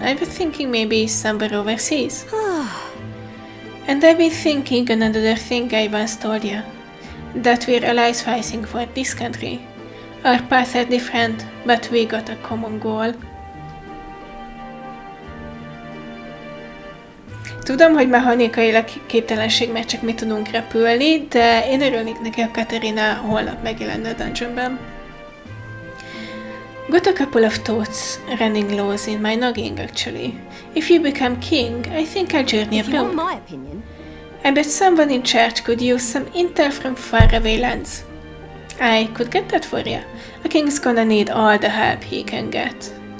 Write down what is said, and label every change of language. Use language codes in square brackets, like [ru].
[en] I was thinking maybe somewhere overseas. And I've been thinking another thing I once told you. That we're allies fighting for this country. Our paths are different, but we got a common goal. [hu] Tudom, hogy mechanikailag képtelenség, mert csak mi tudunk repülni, de én örülnék neki, a Catherina holnap megjelenne a dungeonben. [en] Got a couple of thoughts running loose in my noggin, actually. If you become king, I think I'll journey If you want abroad. my opinion, I bet someone in charge could use some intel from faraway lands. I could get that for ya. A king's gonna need all the help he can get.